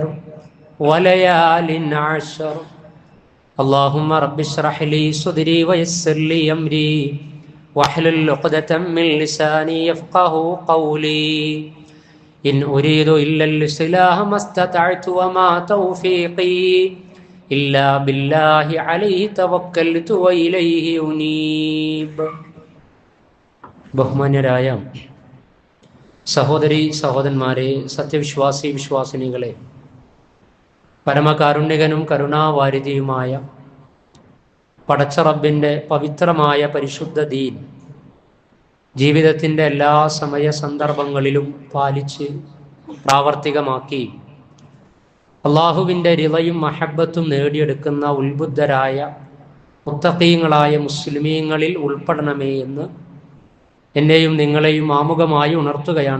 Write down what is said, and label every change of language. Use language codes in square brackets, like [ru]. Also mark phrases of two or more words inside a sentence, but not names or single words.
[ar] وليال عشر اللهم رب اشرح لي صدري ويسر لي أمري واحلل عقدة من لساني يفقه قولي إن أريد إلا الإصلاح ما استطعت وما توفيقي إلا بالله عليه توكلت وإليه أنيب. [ml] ബഹുമാന്യരായ സഹോദരി സഹോദരന്മാരെ, സത്യവിശ്വാസി വിശ്വാസിനികളെ, പരമകാരുണ്യകനും കരുണാവാരിധിയുമായ പടച്ച റബ്ബിൻ്റെ പവിത്രമായ പരിശുദ്ധ ദീൻ ജീവിതത്തിൻ്റെ എല്ലാ സമയ സന്ദർഭങ്ങളിലും പാലിച്ച് പ്രാവർത്തികമാക്കി അള്ളാഹുവിൻ്റെ റിളയും മഹബത്തും നേടിയെടുക്കുന്ന ഉത്ബുദ്ധരായ മുത്തഖീങ്ങളായ മുസ്ലിമീങ്ങളിൽ ഉൾപ്പെടണമേ എന്ന് എന്നെയും നിങ്ങളെയും ആമുഖമായി ഉണർത്തുകയാണ്.